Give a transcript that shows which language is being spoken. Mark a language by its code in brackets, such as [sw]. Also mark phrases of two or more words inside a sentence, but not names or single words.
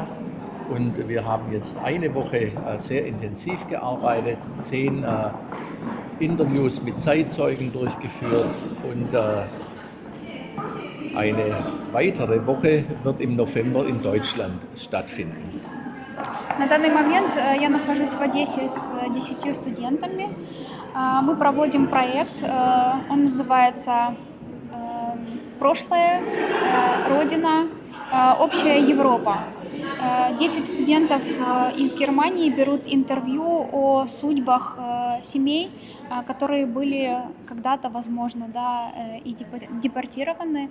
[de] Und wir haben jetzt eine Woche sehr intensiv gearbeitet, 10 Interviews mit Zeitzeugen durchgeführt und eine weitere Woche wird im November in Deutschland stattfinden. [ru] На данный момент я нахожусь в Одессе с 10 студентами. Мы проводим проект, он называется «Прошлое, Родина, общая Европа». 10 студентов из Германии берут интервью о судьбах семей, которые были когда-то, возможно, и депортированы.